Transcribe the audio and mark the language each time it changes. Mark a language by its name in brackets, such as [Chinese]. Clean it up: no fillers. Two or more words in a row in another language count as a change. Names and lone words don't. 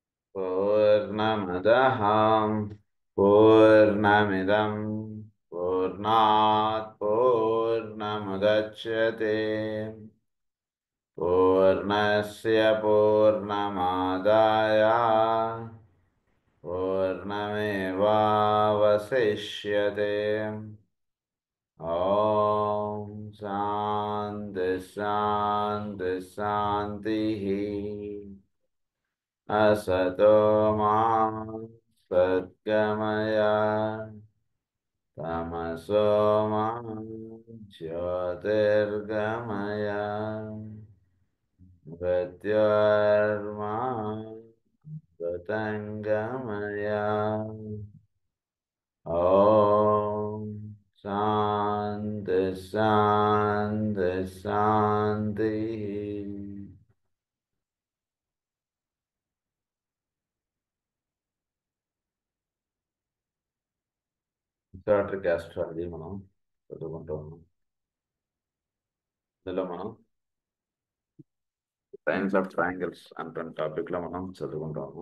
[Sanskrit] పూర్ణమదః పూర్ణమిదం పూర్ణాత్ పూర్ణముదచ్యతే పూర్ణస్య పూర్ణమాదాయ పూర్ణమేవావశిష్యతే. ఓం శాంతి శాంతి శాంతి. असतो मा सद्गमय तमसो मा ज्योतिर्गमय मृत्योर्मा मृतङ्गमय. ॐ शान्ति शान्ति शान्तिः. [English] historic astrology [Telugu] మనం చదువుకుంటూ ఉన్నాం. ఇందులో మనం [English] science of triangles [Telugu] అంటే టాపిక్లో మనం చదువుకుంటూ ఉన్నాం.